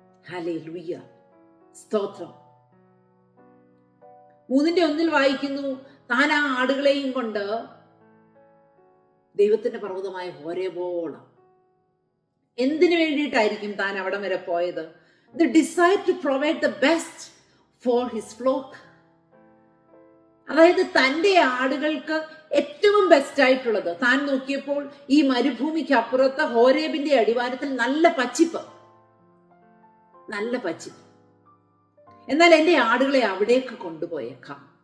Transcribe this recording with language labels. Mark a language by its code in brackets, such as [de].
[ml] Hallelujah. സ്തോത്രം. 3:1 വായിക്കുന്നു, താൻ ആ ആടുകളെയും കൊണ്ട് ദൈവത്തിന്റെ പർവ്വതമായ ഹോരേബോളം. എന്തിനു വേണ്ടിയിട്ടായിരിക്കും താൻ അവിടം വരെ പോയത്? [en] The desire to provide the best for his flock. [ml] അതായത് തൻ്റെ ആടുകൾക്ക് ഏറ്റവും ബെസ്റ്റ് ആയിട്ടുള്ളത്. താൻ നോക്കിയപ്പോൾ ഈ മരുഭൂമിക്ക് അപ്പുറത്ത് ഹോരേബിന്റെ അടിവാരത്തിൽ നല്ല പച്ചിപ്പ്, നല്ല പച്ചിപ്പ്. എന്നാൽ എൻ്റെ ആടുകളെ അവിടേക്ക് കൊണ്ടുപോയേക്കാം.